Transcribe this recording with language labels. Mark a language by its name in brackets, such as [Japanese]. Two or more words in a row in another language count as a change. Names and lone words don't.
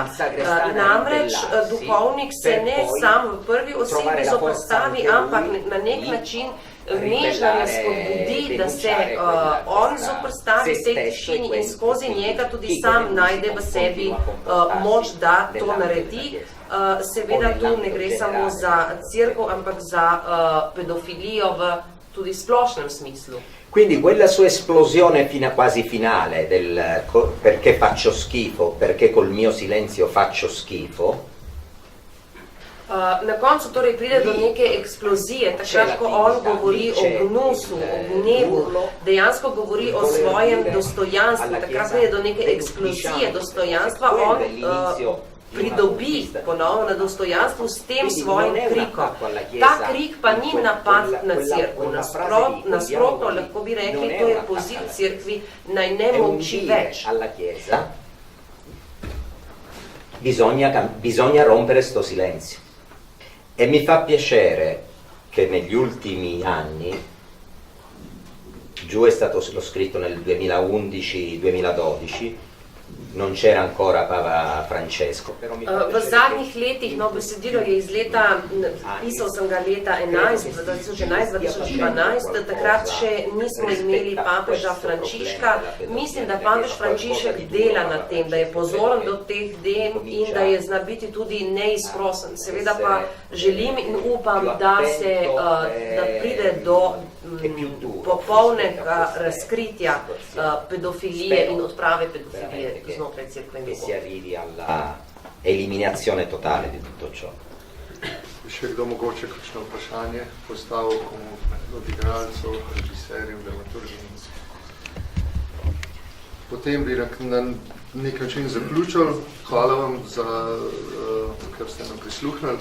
[Slovenian] Namreč duhovnik se ne sam v prvi osebi zoperstavi, ampak na nek način mežnarja spodbudi, da se on zoperstavi vsej tišini in skozi njega tudi sam najde v sebi moč, da to naredi. Seveda tu ne gre samo za cerkev, ampak za pedofilijo v tudi splošnem smislu. [Italian] Quindi quella sua esplosione quasi finale del perché faccio schifo, perché col mio silenzio faccio schifo. [Slovenian] Na koncu torej pride do neke eksplozije, takrat, ko on govori o gnusu, o gnevu, dejansko govori o svojem dostojanstvu, takrat pride do neke eksplozije dostojanstva, on pridobi ponovno na dostojanstvu s tem svojim krikom. Ta krik pa ni napad na cerkev, nasprotno lahko bi rekli, to je poziv cerkvi, naj ne molči več. [Italian] Bisogna rompere sto silenzio. E mi fa piacere che negli ultimi anni, giù è stato lo scritto nel 2011-2012, non c'era ancora Papa Francesco. [Slovenian] V zadnjih letih, no, besedilo je iz leta, pisal sem ga leta 2011-2012, takrat še nismo imeli papeža Frančiška. Mislim, da papež Frančišek dela na tem, da je pozoren do teh dem in da je zna biti tudi neizprosen. Seveda pa želim in upam, da pride do popolnega razkritja pedofilije in odprave pedofilije znotraj cerkve. [Italian] Che si arrivi alla eliminazione totale di tutto ciò. [Slovenian] Še kdo mogoče kakšno vprašanje postavil komu od igralcev, režiserjev, dramaturgov? Potem bi na nek način zaključili. Hvala vam za, ker ste nam prisluhnili.